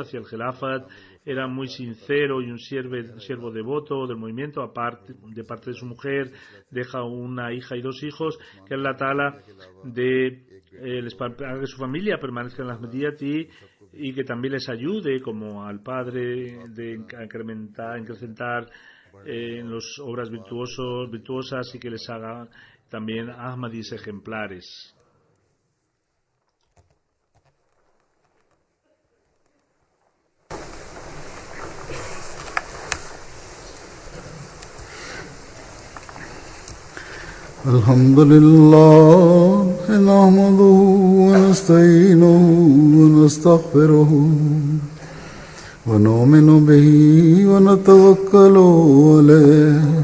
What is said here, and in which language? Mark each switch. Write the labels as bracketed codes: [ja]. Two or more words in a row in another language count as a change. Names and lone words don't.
[es] hacia el Gelafat, era muy sincero y un siervo devoto del movimiento, de parte de su mujer, deja una hija y 2 hijos, que es la tala de que su familia permanezca en las Ahmadiyyat y que también les ayude, como al padre, de incrementar en las obras virtuosas y que les haga también Ahmadis ejemplares. [ar] الحمد لله، نحمده ونستعينه ونستغفره ونؤمن به ونتوكل عليه